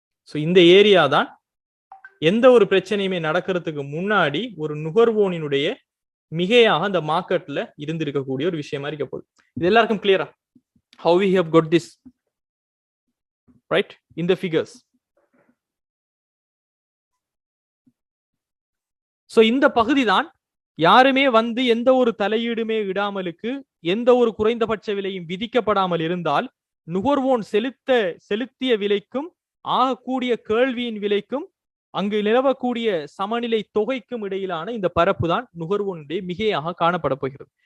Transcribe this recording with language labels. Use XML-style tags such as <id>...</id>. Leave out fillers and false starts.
<ta>So இந்த area தான் எந்த ஒரு பிரச்சனையுமே நடக்கிறதுக்கு முன்னாடி ஒரு நுகர்வோனினுடைய மிகையாக அந்த மார்க்கெட்ல இருந்திருக்கக்கூடிய ஒரு விஷயமா இருக்க போகுது. இது எல்லாருக்கும் கிளியரா?</ta> <en>How we have got this, right, in the figures.</en> <ta>So இந்த பகுதி தான் யாருமே வந்து எந்த ஒரு தலையீடுமே இடாமலுக்கு எந்த ஒரு குறைந்தபட்ச விலையும் விதிக்கப்படாமல் இருந்தால் நுகர்வோன் செலுத்திய விலைக்கும் ஆகக்கூடிய கேள்வியின் விலைக்கும் அங்கு நிலவக்கூடிய சமநிலை தொகைக்கும் இடையிலான இந்த பரப்பு தான் நுகர்வோனுடைய மிகையாக காணப்பட போகிறது.</ta>